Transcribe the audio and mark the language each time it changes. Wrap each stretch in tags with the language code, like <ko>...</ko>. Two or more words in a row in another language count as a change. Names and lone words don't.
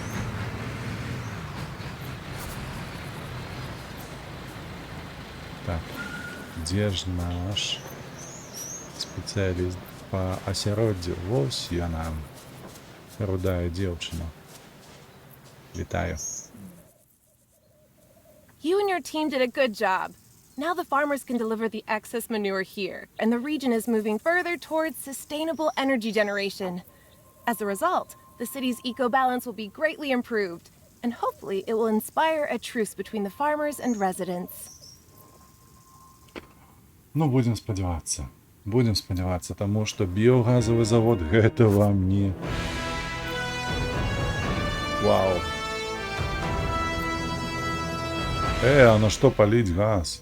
<be>Так, дзе ж наш спецыяліст па асяроддзю? Вось яна. Рудая дзеўчына. Вітаю.</be> <en>You and your team did a good job. Now the farmers can deliver the excess manure here, and the region is moving further towards sustainable energy generation. As a result, the city's eco-balance will be greatly improved, and hopefully it will inspire a truce between the farmers and residents.</en> <be>Ну, будем спадзявацца. Будем спадзявацца, таму што біогазавы завод гэта вам не... Вау. А на што паліць газ?</be>